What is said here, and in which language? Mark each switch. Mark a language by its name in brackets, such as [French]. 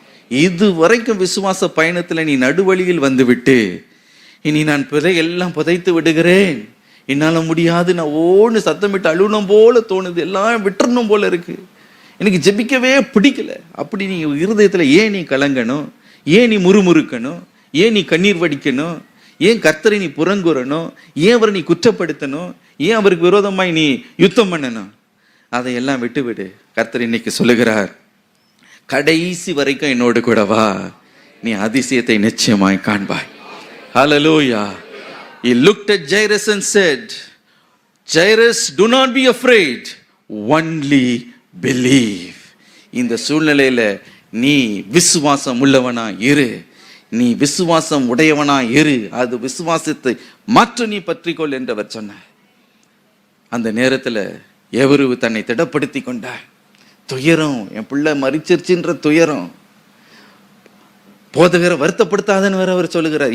[Tamil] இது வரைக்கும் விசுவாச பயணத்துல நீ நடுவழியில் வந்துவிட்டு இனி நான் எல்லாம் புதைத்து விடுகிறேன், என்னால முடியாது, நான் ஓன்னு சத்தமிட்டு அழுணும் போல தோணுது, எல்லாம் விட்டுறணும் போல இருக்கு, எனக்கு ஜெபிக்கவே பிடிக்கல, அப்படி நீ இருதயத்துல ஏன் நீ கலங்கணும், ஏன் நீ முறுமுறுக்கணும், ஏன் நீ கண்ணீர் வடிக்கணும், ஏன் கர்த்தரை நீ புறங்குறணும், ஏன் அவரை நீ குற்றப்படுத்தணும், ஏன் அவருக்கு விரோதமாய் நீ யுத்தம் பண்ணணும்? அதையெல்லாம் விட்டுவிடு. கர்த்தர் இன்னைக்கு சொல்லுகிறார், கடைசி வரைக்கும் என்னோடு கூட வா, நீ அதிசயத்தை நிச்சயமாய் காண்பாய். ஹல்லேலூயா. [English] He looked at Jairus and said, Jairus, do not be afraid, only believe. [Tamil] இந்த சூழ்நிலையில நீ விசுவாசம் உள்ளவனா இரு, நீ விசுவாசம் உடையவனா இரு, அது விசுவாசத்தை மாற்ற நீ பற்றிக்கொள் என்றவர் சொன்னார். அந்த நேரத்துல எவரு தன்னை திடப்படுத்தி கொண்டார். துயரம், என் பிள்ளை மரிச்சிருச்சுன்ற துயரம், போதகரை வருத்தப்படுத்தாதன்னு வேற அவர் சொல்லுகிறார்.